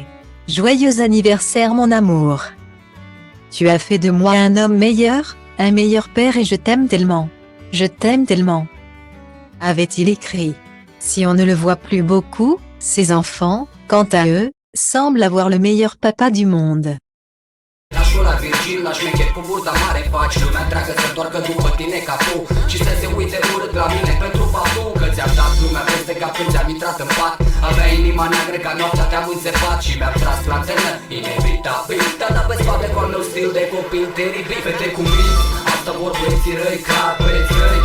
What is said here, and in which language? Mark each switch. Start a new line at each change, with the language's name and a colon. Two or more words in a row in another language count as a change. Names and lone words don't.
French: Joyeux anniversaire mon amour. Tu as fait de moi un homme meilleur, un meilleur père et je t'aime tellement. Je t'aime tellement. Avait-il écrit. Si on ne le voit plus beaucoup, ses enfants, quant à eux, semblent avoir le meilleur papa du monde.
Romanian: La Virgil, la șmecher cu burta mare faci lumea întreagă să doarcă după tine ca tu și să se uite urât la mine pentru faptul că ți-am dat lumea peste cap când ți-am intrat în pat. Avea inima neagră ca noaptea te-am înțepat și mi-am tras la antennă, inevitabil. Te-am dat pe spate cu al meu stil de copil teribil. Fete cu minți, asta vor băieții răi ca băieți răi.